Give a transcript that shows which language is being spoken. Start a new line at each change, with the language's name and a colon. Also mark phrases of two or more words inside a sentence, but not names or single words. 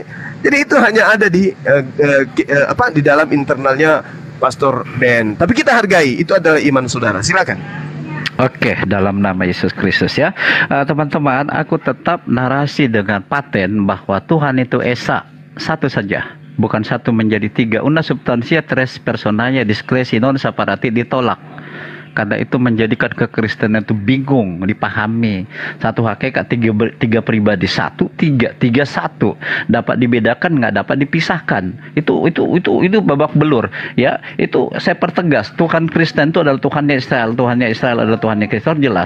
Indonesian: Jadi itu hanya ada di di dalam internalnya Pastor Ben. Tapi kita hargai, itu adalah iman saudara. Silakan. Oke, dalam nama Yesus Kristus ya. Teman-teman, aku tetap narasi dengan paten bahwa Tuhan itu Esa, satu saja. Bukan satu menjadi tiga.
Latin: Una substantia tres personae discresi non separati
Indonesian: ditolak. Karena itu menjadikan kekristenan itu bingung dipahami. Satu hakikat, tiga pribadi, tiga satu. Dapat dibedakan, nggak dapat dipisahkan. Itu babak belur. Ya, itu saya pertegas. Tuhan Kristen itu adalah Tuhannya Israel. Tuhannya Israel adalah Tuhannya Kristen, jelas.